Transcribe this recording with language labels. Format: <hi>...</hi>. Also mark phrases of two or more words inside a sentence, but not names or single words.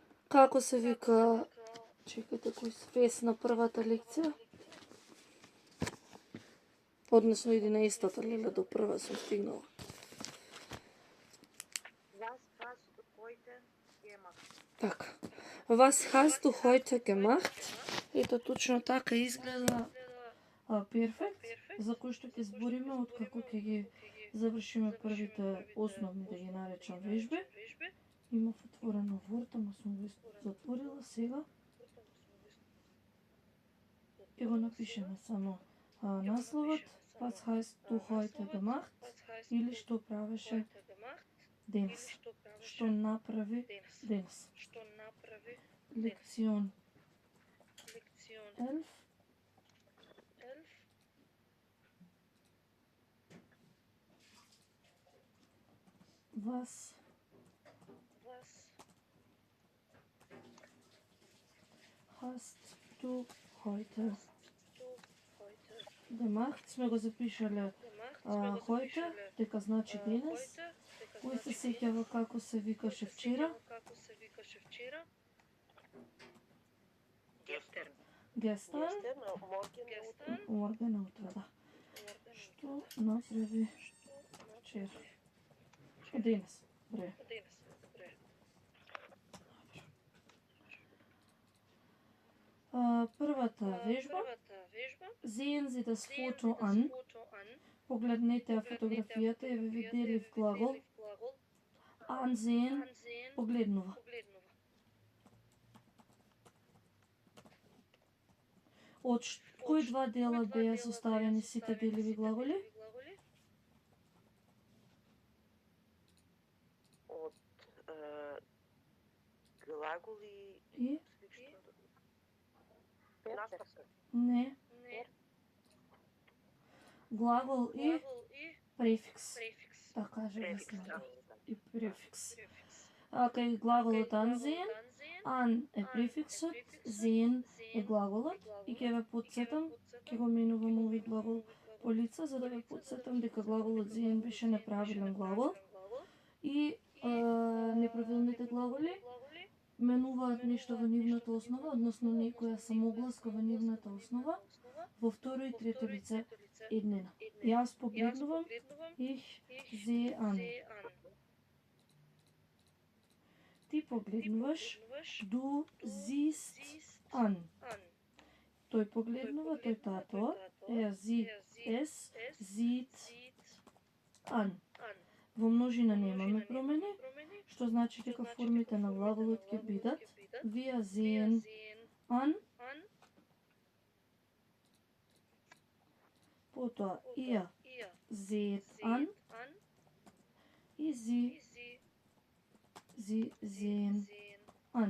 <mk>Како се вика, чекайте кој свес на првата лекција? Односно 11-та, леле, до прва сум стигнала. Така.</mk> <de>Was hast du heute gemacht?</de> <mk>Ето точно така изгледа перфект, за кој што ќе збориме од како ќе ги завршиме првите основни, да ги наречам, вежби. Имав отворено Word, ама сум го затворила сега. Ќе го напишеме само насловот.</mk> <de>Was hast du heute gemacht?</de> <mk>Или што правеше денес. Што направи денес. Лекцион 11.</mk> <de>Was hast du heute gemacht?</de> <mk>Сме го запишале heute, дека значи денес. Кој се сеќава како се викаше вчера?</mk> <de>Gestern.</de> <mk>Morgen утре, да. Што направи вчера? Денес. Бре. Првата вежба.</mk> <de>Sehen Sie das Foto an.</de> <mk>Погледнете фотографијата и ве видели в глагол. Ansehen, погледнува. Од кои два дела беа составени сите деливи глаголи? Од глаголи И? наставка. Не. Глагол и префикс. Да кажем следно. И префикс. Кај глаголот ansehen, an е префиксот, sehen е глаголот и ќе ве подсетам, ќе го менувам овој глагол по лица, за да ве подсетам дека глаголот sehen беше неправилен глагол и неправилните глаголи менуваат нешто во нивната основа, односно некоја самогласка во нивната основа, во второ и трето лице еднина. Јас погледнувам,</mk> <de>ich sehe an.</de> <mk>Ти погледнуваш,</mk> <de>du siehst an.</de> <mk>Тој погледнува, тој тато,</mk> <de>sieht es, sieht an.</de> <mk>Во множина немаме промени, што значи дека формите на глаголот ќе бидат</mk> <de>wir sehen an,</de> <mk>потоа</mk> <de>ihr seht an</de> <mk>и</mk> <de>sie sehen an.</de>